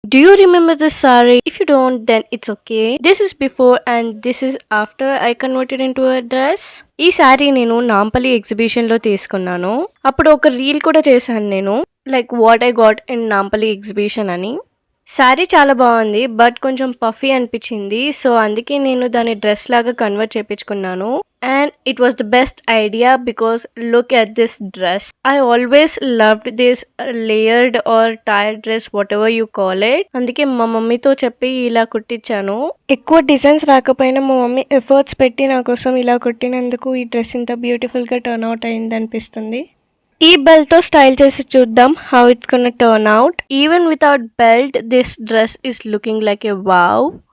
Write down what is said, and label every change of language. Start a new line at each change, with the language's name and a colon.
English: Do you remember this saree? If you don't, then it's okay. This is before and this is after I converted into a dress.
Telugu: ఈ శారీ నేను Nampally exhibition లో తీసుకున్నాను. అప్పుడు ఒక reel కూడా చేశాను నేను,
English: like what I got in Nampally exhibition
Telugu: అని. శారీ చాలా బాగుంది, బట్ కొంచెం పఫీ అనిపించింది. సో అందుకే నేను దాన్ని డ్రెస్ లాగా కన్వర్ట్ చేయించుకున్నాను.
English: And it was the best idea because look at this dress. I always loved this layered or tied dress, whatever you call it.
Telugu: అందుకే మా మమ్మీతో చెప్పి ఇలా కుట్టించాను. ఎక్కువ డిజైన్స్ రాకపోయినా మా మమ్మీ ఎఫర్ట్స్ పెట్టి నా కోసం ఇలా కుట్టినందుకు ఈ డ్రెస్ ఇంత బ్యూటిఫుల్ గా టర్న్ అవుట్ అయింది అనిపిస్తుంది. ఈ బెల్ట్ తో స్టైల్ చేసి చూద్దాం
English: How it's gonna turn out. Even without belt this dress is looking like a wow.